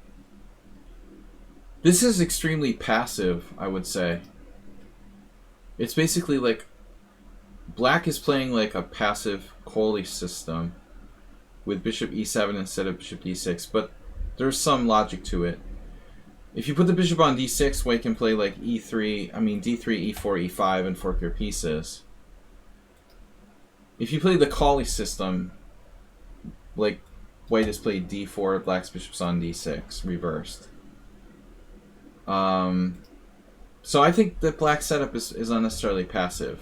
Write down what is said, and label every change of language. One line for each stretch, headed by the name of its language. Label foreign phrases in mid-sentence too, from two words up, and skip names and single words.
English: This is extremely passive, I would say. It's basically black is playing a passive Coley system with bishop e7 instead of bishop d6, but there's some logic to it. If you put the bishop on d6, white can play d3, e4, e5, and fork your pieces. If you play the Coley system, white has played d4, black's bishop's on d6, reversed. So I think that black's setup is unnecessarily passive.